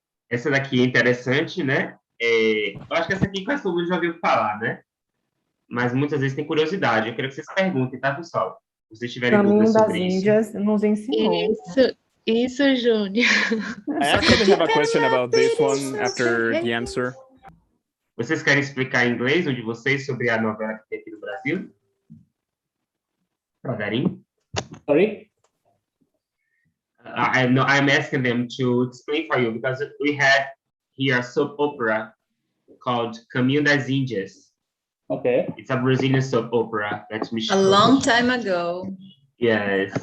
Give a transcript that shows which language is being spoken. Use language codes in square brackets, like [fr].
[pt] Essa daqui é interessante, né? Eu acho que essa aqui quase todo mundo já ouviu falar, né? Mas muitas vezes tem curiosidade. Eu quero que vocês perguntem, tá, pessoal? Se vocês tiverem dúvidas sobre isso. Caminho das Índias nos ensinou. Isso, Júnior. [en] I actually have a question about this one after the answer. [pt] Vocês querem explicar em inglês o de vocês sobre a novela que tem aqui no Brasil? Devagarinho. [en] Sorry? I'm asking them to explain for you because we had here a soap opera called Caminho das Índias. Okay. It's a Brazilian soap opera that's a long time ago. Yes.